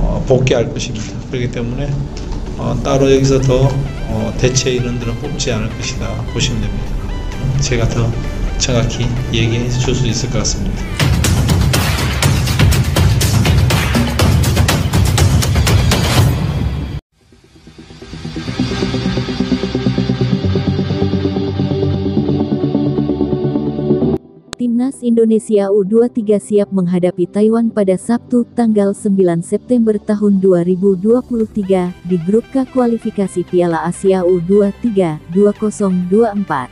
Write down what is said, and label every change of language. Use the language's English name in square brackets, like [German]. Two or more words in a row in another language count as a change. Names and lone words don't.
[Korean] 복귀할 것입니다. 그렇기 때문에 따로 여기서 더 대체 인원들은 뽑지 않을 것이다 보시면 됩니다. 제가 더 정확히 얘기해 줄 수 있을 것 같습니다. [Indonesian] Timnas Indonesia U23 siap menghadapi Taiwan pada Sabtu, tanggal 9 September tahun 2023 di grup K kualifikasi Piala Asia U23 2024.